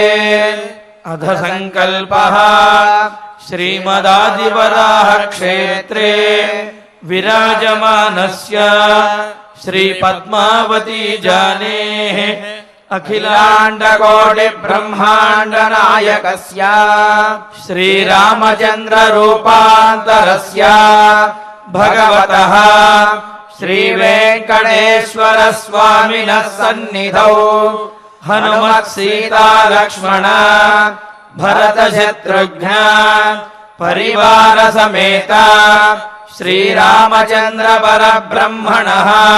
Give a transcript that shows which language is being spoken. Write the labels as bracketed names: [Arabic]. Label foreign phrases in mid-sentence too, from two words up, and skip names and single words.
[Sanskrit] అధ సంకల్పః శ్రీమదాదివరాహ క్షేత్రే విరాజమానస్య శ్రీ పద్మావతీ జానేః అఖిలాండకోటి బ్రహ్మాండ నాయకస్య శ్రీరామచంద్ర రూపాంతరస్య భగవతః श्रीवेङ्कटेश्वरस्वामिनः सन्निधौ हनुमत्सीता लक्ष्मण भरतशत्रुघ्न परिवार समेत श्रीरामचन्द्र परब्रह्मणः